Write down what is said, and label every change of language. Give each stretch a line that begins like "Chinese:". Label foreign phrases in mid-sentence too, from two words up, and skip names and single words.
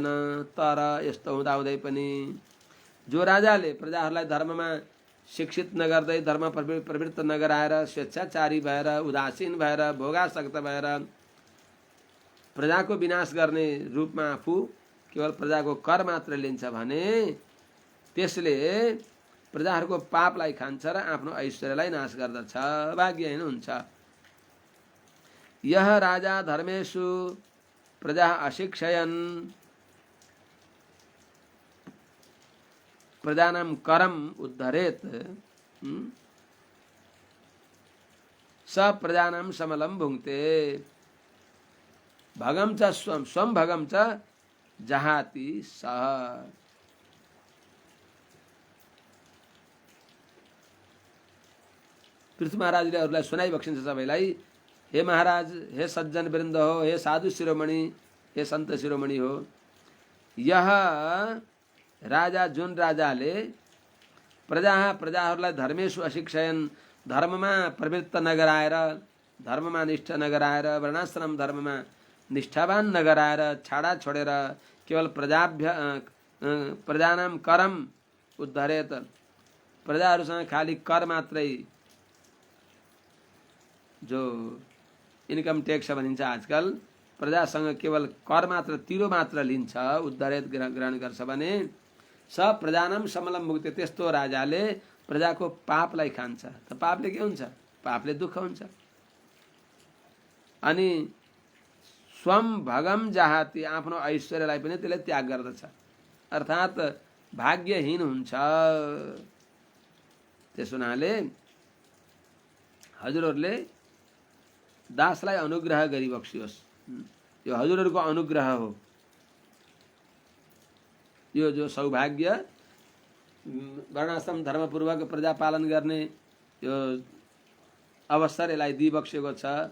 Nepali: तर यस्तो हुँदाहुँदै पनि जो राजाले प्रजाहरूलाई धर्ममा शिक्षित नगर्दै, धर्म प्रवृत्त नगराएर, स्वेच्छाचारी भएर, उदासीन भएर, भोगासक्त भएर प्रजाको विनाश गर्ने रूपमा आफू केवल प्रजाको कर मात्र लिन्छ भने त्यसले प्रजाहरूको पापलाई खान्छ र आफ्नो ऐश्वर्यलाई नाश गर्दछ, भाग्यहीन हुन्छ।
Sanskrit: यह राजा धर्मेषु प्रजा अशिक्षयन् प्रजानां करम उद्धरेत स प्रजानां समलं भुङ्क्ते भगम च स्वं भगम च जहाति सह।
Nepali: पृथ्वी महाराजले अरूलाई सुनाइबक्सिन्छ सबैलाई, हे महाराज, हे सज्जन वृन्द हो, हे साधु शिरोमणि, हे सन्त शिरोमणि हो, यह राजा जुन राजाले प्रजाहरूलाई
Sanskrit: धर्मेषु अशिक्षयन्
Nepali: धर्ममा प्रवृत्त नगराएर, धर्ममा निष्ठ नगराएर, वर्णाश्रम धर्ममा निष्ठावान नगराएर, छाडा छोडेर केवल
Sanskrit: प्रजानां करम उद्धरेत
Nepali: प्रजाहरूसँग खाली कर मात्रै, जो
English: income tax
Nepali: भनिन्छ आजकल, प्रजासँग केवल कर मात्र, तिरो मात्र लिन्छ, उद्धरेत ग्रहण गर्छ भने
Sanskrit: स प्रजानां समलं भुक्ते,
Nepali: त्यस्तो राजाले प्रजाको पापलाई खान्छ। त पापले के हुन्छ? पापले दुःख हुन्छ। अनि
Sanskrit: स्वं भगम जहाति,
Nepali: आफ्नो ऐश्वर्यलाई पनि त्यसले त्याग गर्दछ, अर्थात् भाग्यहीन हुन्छ। त्यस हुनाले हजुरहरूले दासलाई अनुग्रह गरी बक्सियोस्। यो हजुरहरूको अनुग्रह हो। यो जो सौभाग्य वर्णाश्रम धर्मपूर्वक प्रजा पालन गर्ने यो अवसर यसलाई दिइबक्सेको छ।